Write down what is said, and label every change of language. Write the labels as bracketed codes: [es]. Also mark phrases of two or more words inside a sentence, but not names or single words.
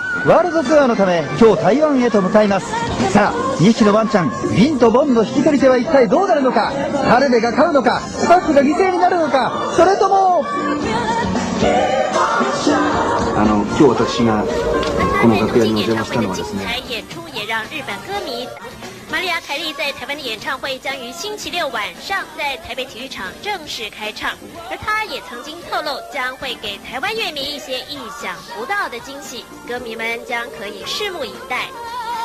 [ja] ワールドツアーのため今日台湾へと向かいます。さあ、2匹のワンちゃんビンとボンの引き取り手は一体どうなるのか。ハルベが飼うのか、スタッフが犠牲になるのか、それとも今日私がこの楽屋にお邪魔したのはですね。 [zh] 玛丽亚·凯莉在台湾的演唱会将于星期六晚上在台北体育场正式开唱，而她也曾经透露将会给台湾乐迷一些意想不到的惊喜，歌迷们将可以拭目以待。